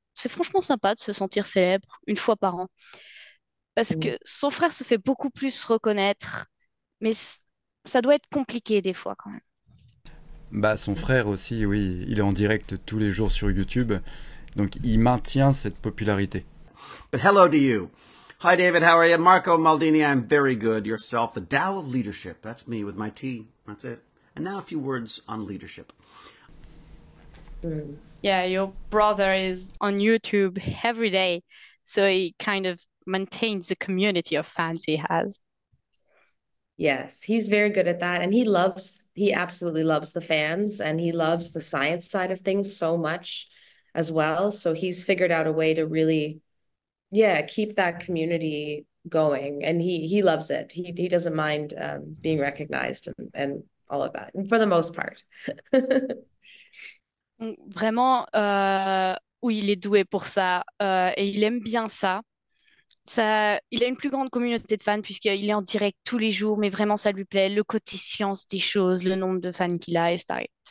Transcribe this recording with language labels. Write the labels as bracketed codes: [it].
[fr] c'est franchement sympa de se sentir célèbre une fois par an. Parce que son frère se fait beaucoup plus reconnaître, mais ça doit être compliqué des fois quand même. Bah, son frère aussi, oui, il est en direct tous les jours sur YouTube, donc il maintient cette popularité. [en] But hello to you. Hi, David. How are you? Marco Maldini. I'm very good. Yourself. The Tao of leadership. That's me with my tea. That's it. And now a few words on leadership. Yeah, your brother is on YouTube every day, so he kind of maintains the community of fans he has. Yes, he's very good at that. And he absolutely loves the fans, and he loves the science side of things so much as well. So he's figured out a way to really, keep that community going. And he loves it. He doesn't mind being recognized and all of that, and for the most part. [fr] Vraiment, oui, il est doué pour ça et il aime bien ça. Il a une plus grande communauté de fans puisqu'il est en direct tous les jours, mais vraiment ça lui plaît, le côté science des choses, le nombre de fans qu'il a et Stargate.